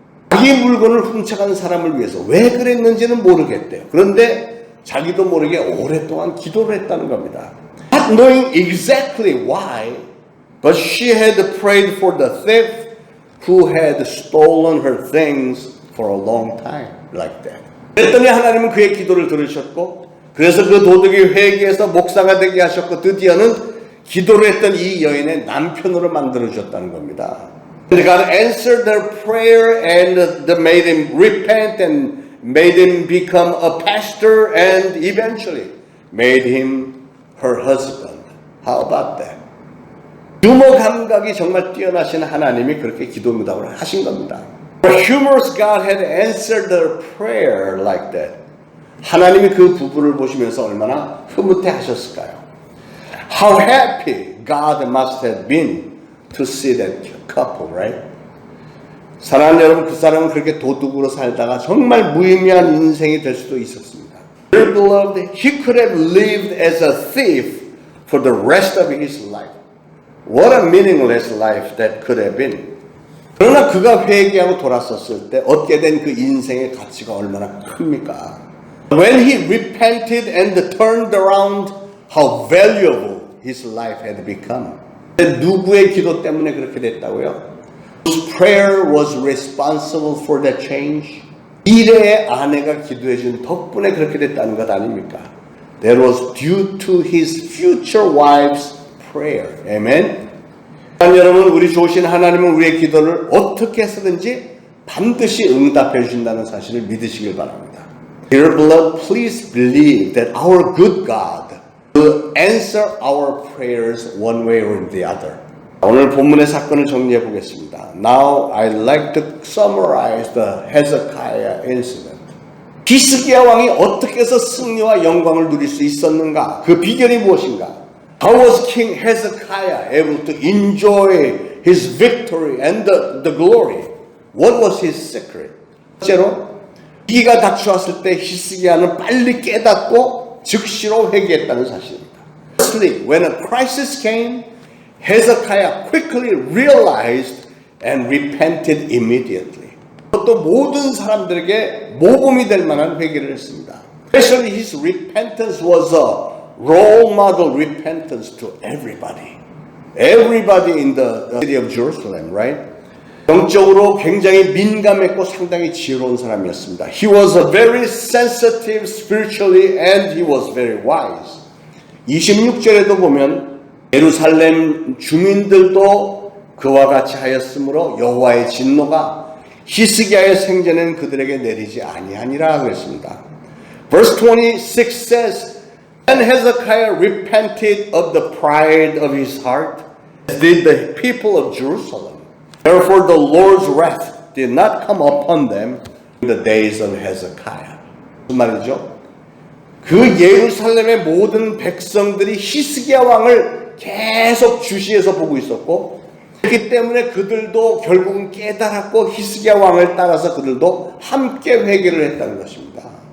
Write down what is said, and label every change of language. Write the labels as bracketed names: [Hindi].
[Korean] 자기 물건을 훔쳐간 사람을 위해서 왜 그랬는지는 모르겠대요. 그런데 자기도 모르게 오랫동안 기도를 했다는 겁니다. [English] Not knowing exactly why, but she had prayed for the thief who had stolen her things for a long time, like that. [Korean] 그랬더니 하나님은 그의 기도를 들으셨고, 그래서 그 도둑이 회개해서 목사가 되게 하셨고, 드디어는 기도를 했던 이 여인의 남편으로 만들어주셨다는 겁니다. [English] God answered her prayer and made him repent and made him become a pastor and eventually made him her husband. How about that? [Korean] 유머 감각이 정말 뛰어나신 하나님이 그렇게 기도 응답을 하신 겁니다. [English] The humorous God had answered her prayer like that. [Korean] 하나님이 그 부부를 보시면서 얼마나 흐뭇해 하셨을까요? [English] How happy God must have been to see that couple, right? [Korean] 사랑하는 여러분, 그 사람은 그렇게 도둑으로 살다가 정말 무의미한 인생이 될 수도 있었습니다. [English] Dear beloved, he could have lived as a thief for the rest of his life. What a meaningless life that could have been. [Korean] 그러나 그가 회개하고 돌아섰을 때 얻게 된 그 인생의 가치가 얼마나 큽니까? [English] When he repented and turned around, how valuable his life had become. [Korean] 누구의 기도 때문에 그렇게 됐다고요? [English] Whose prayer was responsible for that change? [Korean] 미래의 아내가 기도해 준 덕분에 그렇게 됐다는 것 아닙니까? [English] That was due to his future wife's prayer. Amen? [Korean] 여러분, 우리 좋으신 하나님은 우리의 기도를 어떻게 해서든지 반드시 응답해 주신다는 사실을 믿으시길 바랍니다. [English] Dear beloved, please believe that our good God will answer our prayers one way or the other. [Korean] 오늘 본문의 사건을 정리해 보겠습니다. [English] Now I'd like to summarize the Hezekiah incident. [Korean] 히스기야 왕이 어떻게 해서 승리와 영광을 누릴 수 있었는가? 그 비결이 무엇인가? [English] How was King Hezekiah able to enjoy his victory and the glory? What was his secret? [Korean] 첫째로 위기가 닥쳐왔을 때 히스기야는 빨리 깨닫고 즉시로 회개했다는 사실입니다. [English] Firstly, when a crisis came, Hezekiah quickly realized and repented immediately. [Korean] 또 모든 사람들에게 모범이 될 만한 회개를 했습니다. [English] Especially his repentance was a role model repentance to everybody. Everybody in the city of Jerusalem, right? [Korean] 영적으로 굉장히 민감했고 상당히 지혜로운 사람이었습니다. [English] He was very sensitive spiritually and he was very wise. [Korean] 26절에도 보면 예루살렘 주민들도 그와 같이 하였으므로 여호와의 진노가 히스기야의 생전에는 그들에게 내리지 아니하니라 그랬습니다. [English] Verse 26 says, And Hezekiah repented of the pride of his heart, as did the people of Jerusalem. Therefore the Lord's wrath did not come upon them in the days of Hezekiah. [Korean] 무슨 말이죠? 그 예루살렘의 모든 백성들이 히스기야 왕을 계속 주시해서 보고 있었고, 그렇기 때문에 그들도 결국은 깨달았고 히스기야 왕을 따라서 그들도 함께 회개를 했다는 것입니다.